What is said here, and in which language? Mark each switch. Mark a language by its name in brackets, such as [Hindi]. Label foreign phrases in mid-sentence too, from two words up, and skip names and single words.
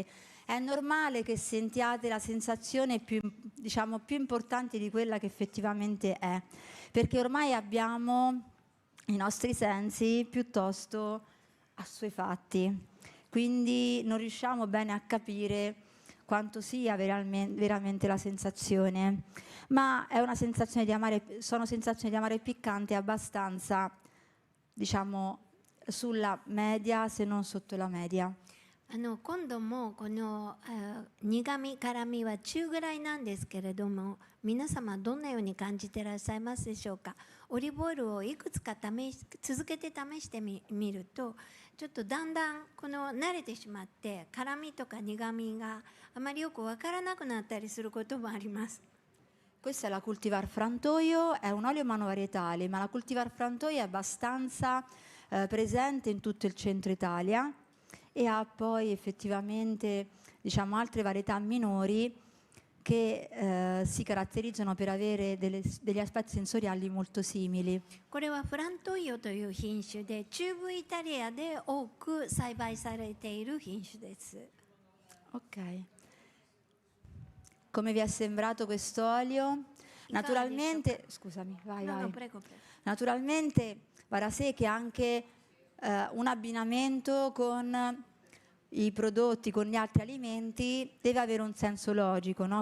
[Italian] È normale che sentiate la sensazione più, diciamo, più importante di quella che effettivamente è, perché ormai abbiamo i nostri sensi piuttosto assuefatti, quindi non riusciamo bene a capire quanto sia veramente la sensazione, ma è una sensazione di amare, sono sensazioni di amare e piccante abbastanza, diciamo, sulla media, se non sotto la media. [Japanese] 今度もこの苦み辛みは中ぐらいなんですけれども、皆様どんなように感じていらっしゃいますでしょうか。オリーブオイルをいくつか続けて試してみると、ちょっとだんだん慣れてしまって辛みとか苦みがあまりよくわからなくなったりすることもあります。 [Italian] Questa è la cultivar frantoio, è un olio monovarietale, ma la cultivar frantoio è abbastanza presente in tutto il centro Italia e ha poi effettivamente, diciamo, altre varietà minori che si caratterizzano per avere degli aspetti sensoriali molto simili. [Japanese] これはフラントイオという品種で中部イタリアで多く栽培されている品種です。 [Italian] Ok. Come vi è sembrato questo olio? Naturalmente, scusami, vai, No, vai. no, prego, prego. Naturalmente va da sé che anche un abbinamento con i prodotti, con gli altri alimenti, deve avere un senso logico, no?